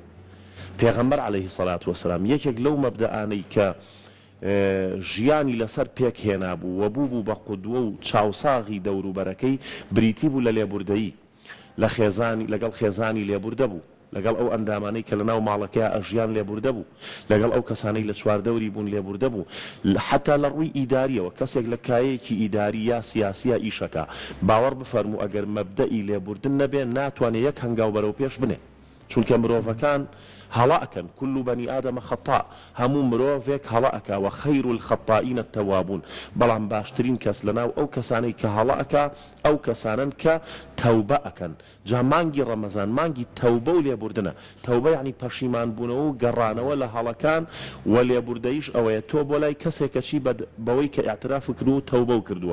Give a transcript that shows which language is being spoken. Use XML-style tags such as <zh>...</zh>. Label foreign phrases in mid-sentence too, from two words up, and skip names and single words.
<ckb>پێغەمبەر</ckb> <ar>عەلەیهی سەڵات وەسەلام</ar> <ckb>یەکێک لەو مەبدەئانەی کە ژیانی لەسەر پێک هێنا بوو و بوو بە قودوە و چاوساغی دەوروبەرەکەی بریتی بوو لە لێبوردەیی، لەگەڵ خێزانی لێبوردە بوو، لەگەڵ ئەو ئەندامانەی کە لەناو ماڵەکەی ئەژیان لێبوردە بوو، لەگەڵ ئەو کەسانەی لە چواردەوری بوون لێبوردە بوو، حتا لە ڕووی ئیداریەوە کەسێک لە کایەکی ئیداری یا سیاسیە ئیشەکە باوەڕ بفەرموو ئەگەر مەبدەئی لێبوردن نەبێ ناتوانێت یەک هەنگاو بەرەو پێش بنێ. چونکە مرۆڤەکان هەڵەئەکەن،</ckb> <ar>كل بني آدم خطاء،</ar> <ckb>هەموو مرۆڤێک هەڵەئەکە و</ckb> <ar>خەیر الخەطائین التەوابون.</ar> <ckb>بەڵام باشترین کەس لەناو ئەو کەسانەی کە هەڵەئەکە ئەو کەسانن کە تەوبە ئەکەن. جا مانگی ڕەمەزان مانگی تەوبە و لێبوردنە. تەوبە یعنی پەشیمان بوونەوە و گەڕانەوە لە هەڵەکان و لێبوردەیش ئەوەیە تۆ بۆ لای کەسێکەچی بەوەی کە ئاعتراف کردو و تەوبە و کردووە.</ckb>